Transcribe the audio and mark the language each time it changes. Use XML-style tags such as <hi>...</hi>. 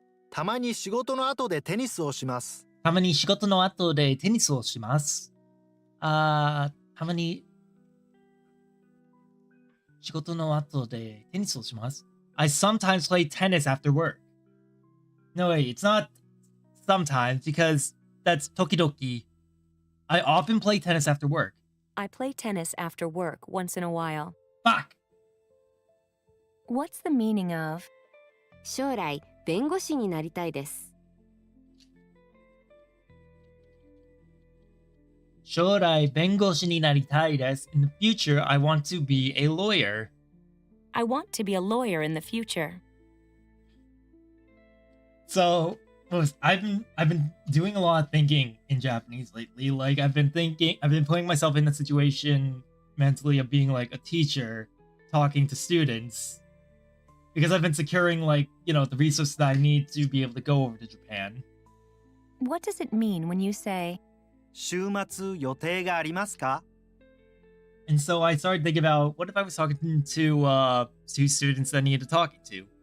<ja>たまに仕事の後でテニスをします。たまに仕事の後でテニスをします。たまに仕事の後でテニスをします。</ja> <en>I sometimes play tennis after work. No, wait, it's not sometimes because that's tokidoki. I often play tennis after work. I play tennis after work once in a while. Fuck! What's the meaning of,</en> <ja>将来弁護士になりたいです。将来弁護士になりたいです。</ja> <en>In the future, I want to be a lawyer. I want to be a lawyer in the future. So, I've been doing a lot of thinking in Japanese lately. Like I've been putting myself in the situation mentally of being like a teacher talking to students because I've been securing like, the resources that I need to be able to go over to Japan. What does it mean when you say,</en> <ja>週末予定がありますか？</ja> <en>And so I started thinking about what if I was talking to two students that I needed talking to.</en>